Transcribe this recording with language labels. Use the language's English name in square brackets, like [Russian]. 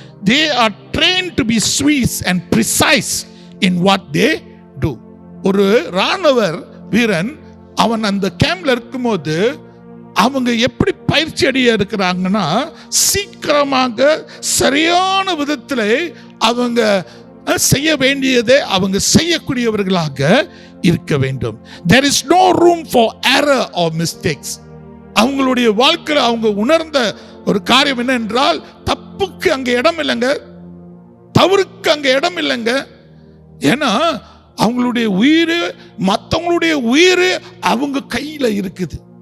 [English] They are trained to be swift and precise in what they do. [Tamil] ஒரு ராணுவ வீரன் அவன் அந்த கேம்ப்ல இருக்கும்போது அவங்க எப்படி பயிற்சி அடைய இருக்கிறாங்கன்னா, சீக்கிரமாக சரியான விதத்தில் அவங்க செய்ய வேண்டியதை அவங்க செய்யக்கூடியவர்களாக இருக்க வேண்டும். [English] There is no room for error or mistakes. [Tamil] அவங்களுடைய வாழ்க்கையில் அவங்க உணர்ந்த ஒரு காரியம் என்ன என்றால், தப்புக்கு அங்க இடம் இல்லைங்க, தவறுக்கு அங்க இடம் இல்லைங்க. ஏன்னா அவங்களுடைய உயிர், மற்றவங்களுடைய உயிர் அவங்க கையில இருக்குது.